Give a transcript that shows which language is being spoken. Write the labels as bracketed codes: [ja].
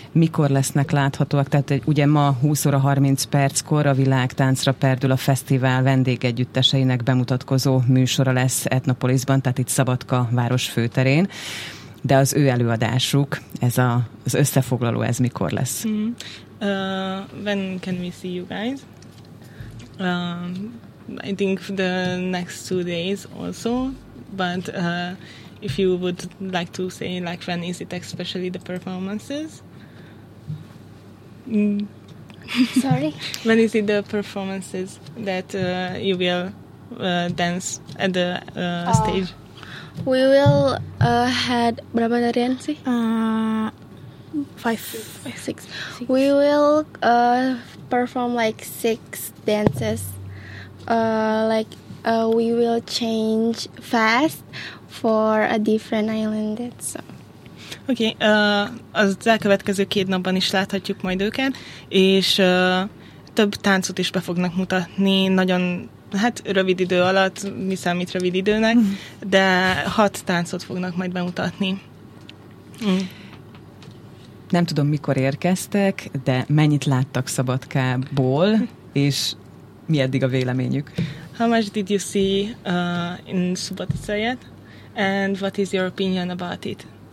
[hu] Mikor lesznek láthatóak? Tehát ugye ma 20 óra 30 perckor a Világtáncra Perdül a fesztivál vendégegyütteseinek bemutatkozó műsora lesz Etnopolisban, tehát itt Szabadka város főterén. De az ő előadásuk, ez az összefoglaló, ez mikor lesz? [en] Mm. When can we see you guys? I think the next 2 days also, but if you would like to say, like, when is it, especially the performances? Sorry? When is it the performances that you will dance at the stage? We will had [id] berapa tarian sih? [en] 5, 6. We will perform like 6 dances. We will change fast for a different island. So. [hu] Okay, az elkövetkező 2 napban is láthatjuk majd őket, és több táncot is be fognak mutatni, nagyon hát rövid idő alatt, mi számít rövid időnek, de 6 táncot fognak majd bemutatni. Nem tudom, mikor érkeztek, de mennyit láttak Szabadkából, és mi eddig a véleményük? [en] How much did you see in Szubatica yet? And what is your opinion about it?